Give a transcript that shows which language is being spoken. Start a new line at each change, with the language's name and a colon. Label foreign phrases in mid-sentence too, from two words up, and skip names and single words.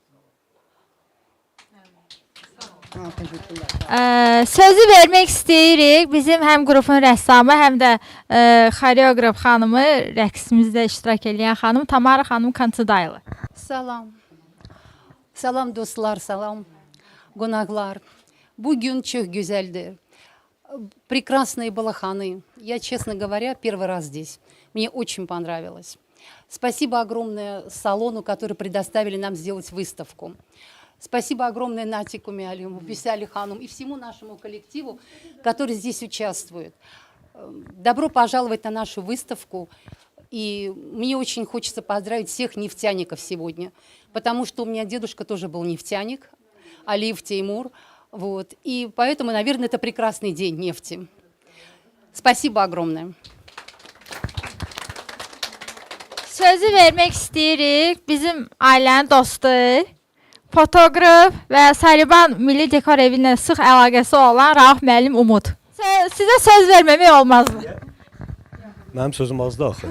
Azerbaijani: Sözü vermək istəyirik bizim həm qrupun rəssamı, həm də xoreoqraf xanımı, rəqsimizdə iştirak edən xanım Tamara xanım Kantıdaylı. Salam. Salam dostlar, salam qonaqlar.
Turkish: Bugün çok güzeldi.
Russian: Прекрасные балаханы. Я, честно говоря, первый раз здесь. Мне очень понравилось. Спасибо огромное салону, который предоставили нам сделать выставку. Спасибо огромное Натику Миалиму, Бюсяли Хану и всему нашему коллективу, который здесь участвует. Добро пожаловать на нашу выставку. И мне очень хочется поздравить всех нефтяников сегодня, потому что у меня дедушка тоже был нефтяник, Алиев Теймур. Вот. И поэтому, наверное, это прекрасный день нефти. Спасибо огромное.
Azerbaijani: Sözü vermək istəyirik bizim ailənin dostu, fotoqraf və Sariban Milli Dekor Evi ilə sıx əlaqəsi olan Rauf müəllim Umud. Sizə söz verməmək olmazdı. Mənim sözüm azdı axı.